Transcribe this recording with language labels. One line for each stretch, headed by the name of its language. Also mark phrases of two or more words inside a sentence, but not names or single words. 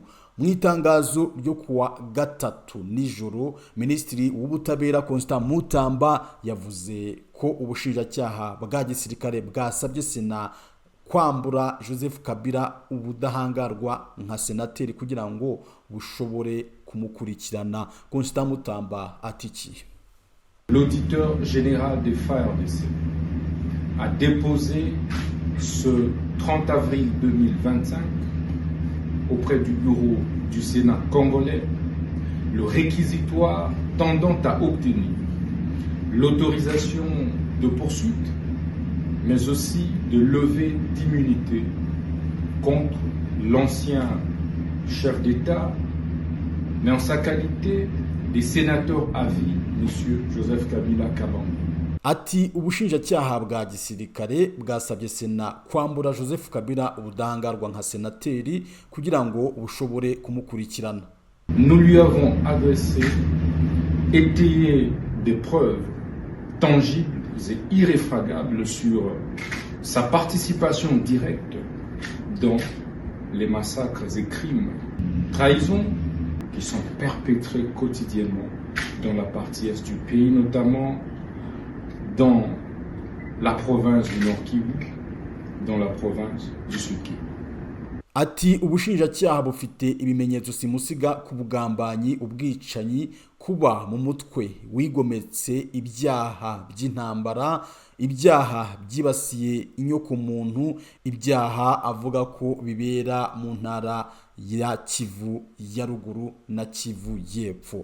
Kinyarwanda: Mu itangazo ryo kuwa gatatu nijoro, Minisitiri w'ubutabera Constant Mutamba yavuze ko ubushinjacyaha bwa gisirikare bwasabye Sena kwambura Joseph Kabila ubudahangarwa nka senateri kugira ngo bushobore kumukurikirana. Constant Mutamba atiki:
French: L'auditeur général des FARDC a déposé ce 30 avril 2025 auprès du bureau du Sénat congolais le réquisitoire tendant à obtenir l'autorisation de poursuite, mais aussi de levée d'immunité contre l'ancien chef d'État, mais en sa qualité de sénateur à vie, M. Joseph Kabila Kabange.
Kinyarwanda: Ati ubushinjacyaha bwa gisirikare bwasabye Sena kwambura Joseph Kabila ubudahangarwa nka senateri kugira ngo bushobore kumukurikirana.
French: Nous lui avons adressé, étayé des preuves tangibles et irréfragables sur sa participation directe dans les massacres et crimes, trahisons qui sont perpétrés quotidiennement dans la partie est du pays, notamment dans la province du Nord Kivu, dans la province du Sud Kivu.
Kinyarwanda: Ati ubushinjacyaha bufite ibimenyetso simusiga ku bugambanyi, ubwicanyi, kuba mu mutwe wigometse, ibyaha by'intambara, ibyaha byibasiye inyokomuntu, ibyaha avuga ko bibera mu ntara ya Kivu ya ruguru na Kivu y'epfo.